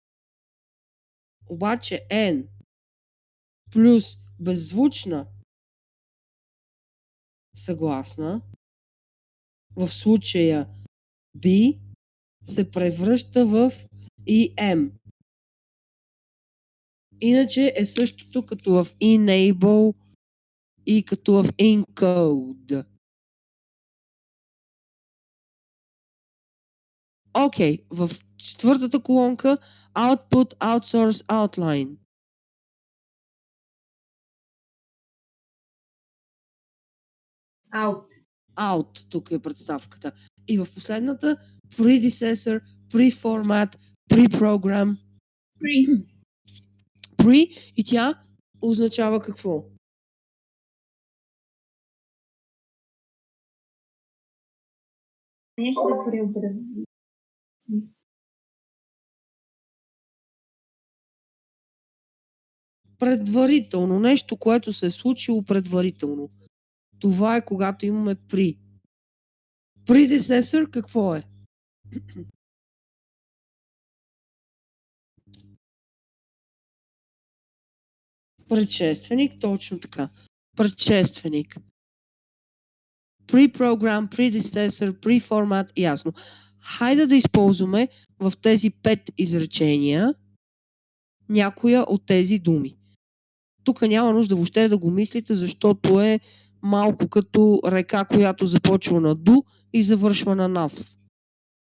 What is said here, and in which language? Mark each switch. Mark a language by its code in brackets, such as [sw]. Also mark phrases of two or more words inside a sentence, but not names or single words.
[bg] Обаче N плюс беззвучна съгласна, в случая B, се превръща в EM. Иначе е същото като в enable и като в encode. Окей, в четвъртата колонка [en] output, outsource, outline. [bg] Out, тук е представката. И в последната [en] predecessor, pre-format, pre-program. [bg] Pre и тя означава какво? Нещо да преобрази. Предварително. Нещо, което се е случило предварително. Това е когато имаме [en] pre. Predecessor [bg] какво е? Предшественик, точно така. Предшественик. [en] Pre-program, predecessor, pre-format, [bg] ясно. Хайде да използваме в тези 5 изречения някоя от тези думи. Тук няма нужда въобще да го мислите, защото е малко като река, която започва на ду и завършва на нав.